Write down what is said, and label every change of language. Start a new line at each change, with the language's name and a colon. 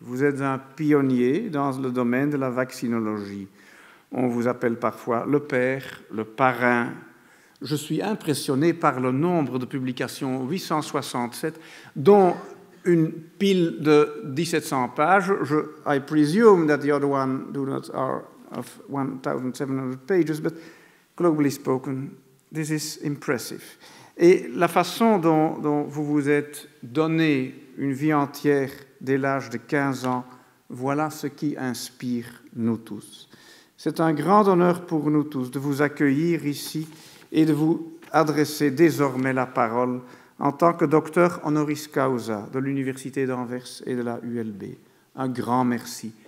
French: Vous êtes un pionnier dans le domaine de la vaccinologie. On vous appelle parfois le père, le parrain. Je suis impressionné par le nombre de publications, 867, dont une pile de 1700 pages.
English: I presume that the other one are of 1700 pages, but globally spoken, this is impressive.
French: Et la façon dont vous vous êtes donné une vie entière dès l'âge de 15 ans, voilà ce qui inspire nous tous. C'est un grand honneur pour nous tous de vous accueillir ici et de vous adresser désormais la parole en tant que docteur honoris causa de l'Université d'Anvers et de la ULB. Un grand merci.